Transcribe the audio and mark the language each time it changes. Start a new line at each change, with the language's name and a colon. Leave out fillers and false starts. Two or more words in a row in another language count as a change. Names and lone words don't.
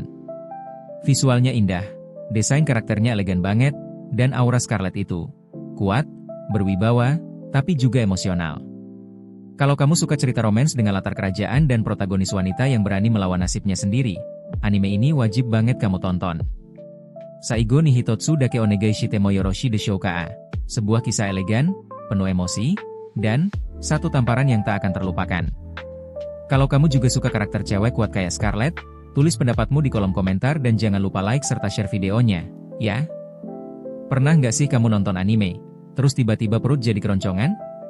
Indonesian: Visualnya indah, desain karakternya elegan banget, dan aura Scarlett itu kuat, berwibawa, tapi juga emosional. Kalau kamu suka cerita romans dengan latar kerajaan dan protagonis wanita yang berani melawan nasibnya sendiri, anime ini wajib banget kamu tonton. Saigo ni Hitotsu dake onegai shitemo yoroshi desho ka. Sebuah kisah elegan, penuh emosi, dan satu tamparan yang tak akan terlupakan. Kalau kamu juga suka karakter cewek kuat kayak Scarlett, tulis pendapatmu di kolom komentar dan jangan lupa like serta share videonya, ya. Pernah nggak sih kamu nonton anime, terus tiba-tiba perut jadi keroncongan?